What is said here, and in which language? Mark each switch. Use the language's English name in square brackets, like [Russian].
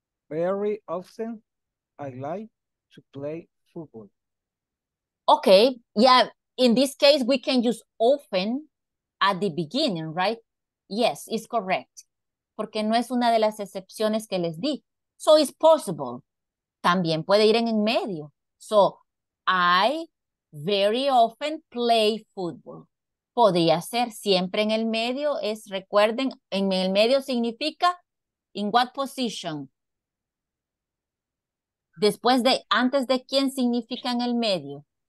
[English] Very often I like to play football. Okay, yeah, in this case, we can use often at the beginning, right? Yes, it's correct. [Spanish] Porque no es una de las excepciones que les di. [English] So it's possible. [Spanish] También puede ir en medio. [English] So, I very often play football. [Spanish] Podría ser siempre en el medio. Recuerden, en el medio significa [English] in what position. [Spanish] Antes de quién significa en el medio.